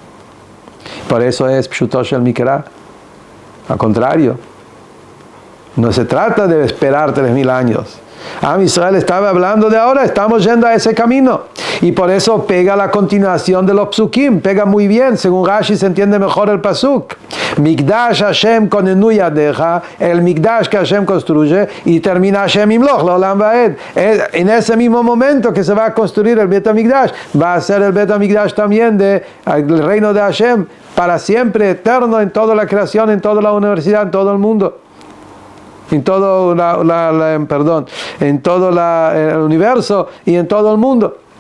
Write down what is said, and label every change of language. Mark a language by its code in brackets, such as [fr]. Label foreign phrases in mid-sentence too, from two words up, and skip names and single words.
[es] Por eso es [he] פשוטו של מקרא. [es] Al contrario, no se trata de esperar 3000 años. Israel estaba hablando de ahora, estamos yendo a ese camino. Y por eso pega la continuación de los psukim, pega muy bien, según Rashi se entiende mejor el pasuk. [he] מקדש השם כוננו ידיך, [es] el Mikdash que Hashem construye, y termina [he] השם ימלוך לעולם ועד. [es] En ese mismo momento que se va a construir el Bet HaMikdash, va a ser el Bet HaMikdash también del reino de Hashem, para siempre, eterno, en toda la creación, en toda la universidad, en todo el mundo. En todo en todo el universo y en todo el mundo.